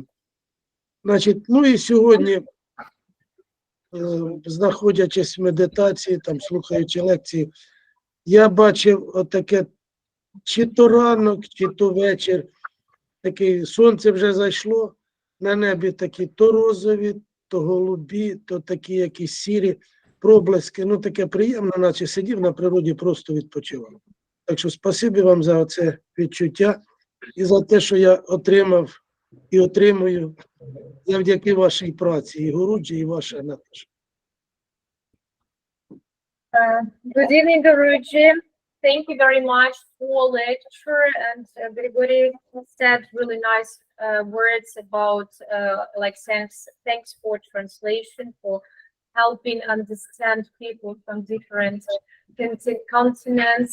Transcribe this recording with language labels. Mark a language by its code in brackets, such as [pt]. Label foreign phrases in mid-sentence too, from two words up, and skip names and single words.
[uk] Значить, і сьогодні, знаходячись в медитації, там, слухаючи лекції, я бачив отаке, чи то ранок, чи то вечір, таке сонце вже зайшло, на небі такі то розові, то голубі, то такі якісь сірі проблески, таке приємно, наче сидів на природі, просто відпочивав. Так що спасибі вам за це відчуття і за те, що я отримав і отримую завдяки вашій праці, і Гуруджі, і ваша Наташа. [en] Good evening, Girish. Thank you very much for lecture, and Grigori said really nice words about thanks for translation, for helping understand people from different continents.